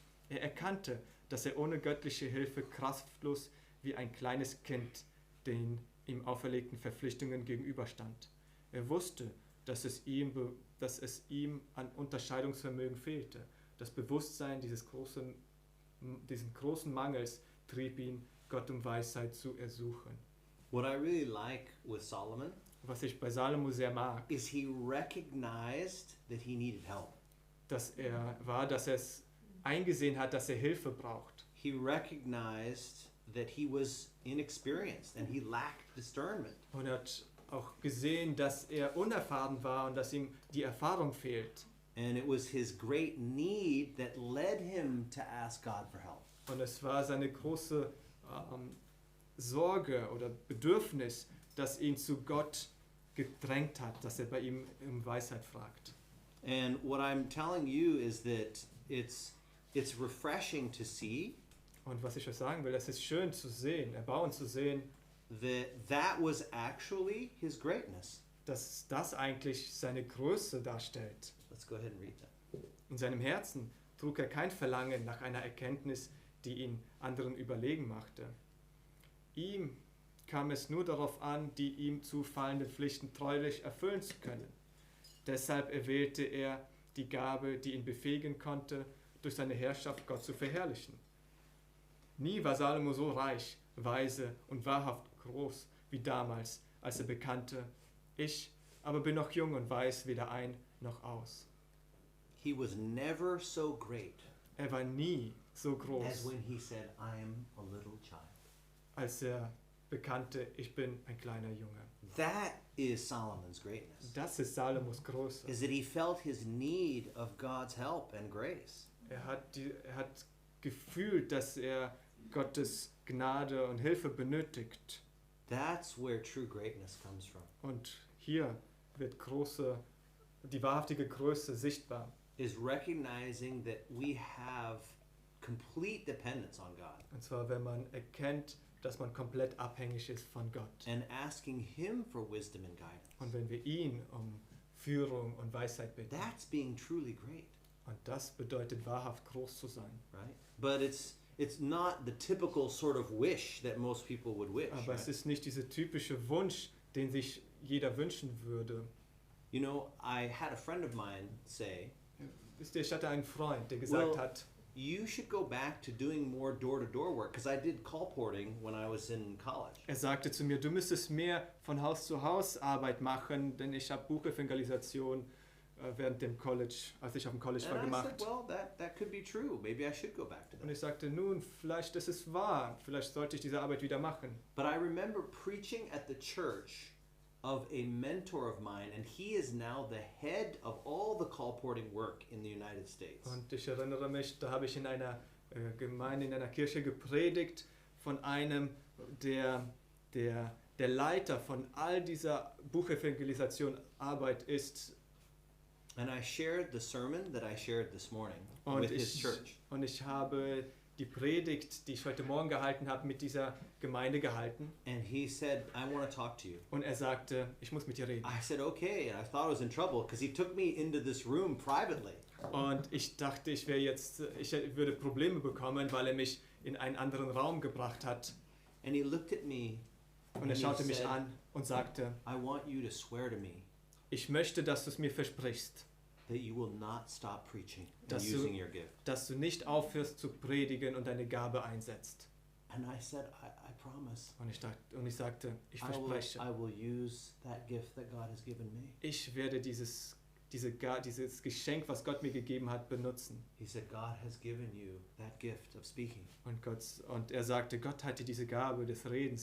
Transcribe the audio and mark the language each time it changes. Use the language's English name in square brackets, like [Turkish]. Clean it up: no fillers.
[German] Er erkannte, dass er ohne göttliche Hilfe kraftlos wie ein kleines Kind den ihm auferlegten Verpflichtungen gegenüberstand. Er wusste, dass es ihm an Unterscheidungsvermögen fehlte. Das Bewusstsein diesen großen Mangels trieb ihn, Gott um Weisheit zu ersuchen. [English] What I really like with Solomon [German] Was ich bei Salomo sehr mag, [English] is he recognized that he needed help. [German] dass er es eingesehen hat, dass er Hilfe braucht. [English] He recognized that he was inexperienced and he lacked discernment. [German] Und er hat auch gesehen, dass er unerfahren war und dass ihm die Erfahrung fehlt. [English] And it was his great need that led him to ask God for help. [German] Und es war seine große Sorge oder Bedürfnis, das ihn zu Gott gedrängt hat, dass er bei ihm um Weisheit fragt. [English] And what I'm telling you is that it's refreshing to see [German] Und was ich euch sagen will, es ist schön zu sehen, erbauend zu sehen, [English] that was actually his greatness. [German] dass das eigentlich seine Größe darstellt. [English] Let's go ahead and read that. [German] In seinem Herzen trug er kein Verlangen nach einer Erkenntnis, die ihn anderen überlegen machte. Ihm kam es nur darauf an, die ihm zufallenden Pflichten treulich erfüllen zu können. Deshalb erwählte er die Gabe, die ihn befähigen konnte, durch seine Herrschaft Gott zu verherrlichen. Nie war Salomo so reich, weise und wahrhaft groß wie damals, als er bekannte, ich aber bin noch jung und weiß weder ein noch aus. [English] He was never so great [German] Er war nie so [English] as [German] groß, [English] when he said, I am a little child. [German] als er bekannte, ich bin ein kleiner Junge. [English] That is Solomon's greatness. [German] Das ist Salomos Größe. [English] Is that he felt his need of God's help and grace. [German] Er hat gefühlt, dass er Gottes Gnade und Hilfe benötigt. [English] That's where true greatness comes from. [German] Und hier wird die wahrhaftige Größe sichtbar. [English] Is recognizing that we have complete dependence on God [German] Und zwar, wenn man erkennt, dass man komplett abhängig ist von Gott. [English] and asking him for wisdom and guidance. [German] Und wenn wir ihn um Führung und Weisheit bitten. [English] That's being truly great, [German] Und das bedeutet wahrhaft groß zu sein. [English] right? But it's not the typical sort of wish that most people would wish. [German] Aber es [English] Right? [German] ist nicht dieser typische Wunsch, den sich jeder wünschen würde. [English] You know, I had a friend of mine say, [German] Wisst ihr, ich hatte einen Freund, der gesagt [English] Well- [German] hat, [English] you should go back to doing more door-to-door work, because I did colporting when I was in college. [German] er sagte zu mir, du müsstest mehr von Haus zu Haus Arbeit machen, denn ich habe Buchevangelisation während dem College, als ich auf dem College war, [English] And I said, [German] gemacht. [English] well, that could be true. Maybe I should go back to [German] Und [English] that. [German] ich sagte, nun, vielleicht ist es wahr, vielleicht sollte ich diese Arbeit wieder machen. [English] But I remember preaching at the church of a mentor of mine, and he is now the head of all the colporting work in the United States. [German] Und ich erinnere mich, da habe ich in einer Gemeinde, in einer Kirche gepredigt von einem, der Leiter von all dieser Buchevangelisation Arbeit ist. [English] And I shared the sermon that I shared this morning [German] Und [English] with his church. [German] ich habe die Predigt, die ich heute Morgen gehalten habe, mit dieser Gemeinde gehalten. [English] And he said, I want to talk to you. [German] Und er sagte, ich muss mit dir reden. [English] I said, okay. And I thought I was in trouble because he took me into this room privately. [German] Und ich dachte, ich würde Probleme bekommen, weil er mich in einen anderen Raum gebracht hat. [English] And he looked at me [German] Und [English] and [German] er [English] he [German] schaute mich [English] said, [German] an und sagte, [English] I want you to swear to me [German] ich möchte, dass du es mir versprichst, [English] that you will not stop preaching and [German] Dass du- [English] using your gift. [German] dass du nicht aufhörst zu predigen und deine Gabe einsetzt. [English] And I said, I promise. [German] Und ich sagte, ich [English] I will [German] verspreche, [English] use that gift that God has given me. [German] ich werde dieses Geschenk, was Gott mir gegeben hat, benutzen. [English] He said, God has given you that gift of speaking. [German] Und er sagte, Gott hat dir diese Gabe des Redens